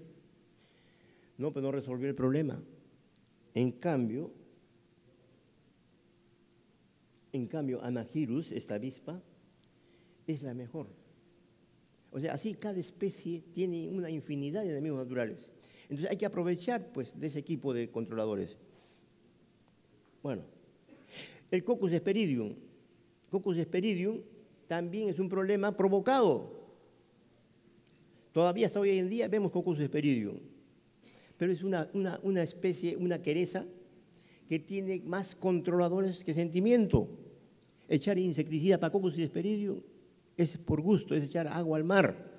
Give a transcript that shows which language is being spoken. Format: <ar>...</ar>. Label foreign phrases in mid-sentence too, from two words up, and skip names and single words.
<es>No, pero no resolvió el problema. En cambio, Anagyrus, esta avispa, es la mejor. O sea, así cada especie tiene una infinidad de enemigos naturales. Entonces hay que aprovechar, pues, de ese equipo de controladores. Bueno, el Coccus hesperidium. Coccus hesperidium también es un problema provocado. Todavía hasta hoy en día vemos Coccus hesperidium. Pero es una especie, una quereza que tiene más controladores que sentimiento. Echar insecticida para Coccus hesperidium es por gusto, es echar agua al mar.</es>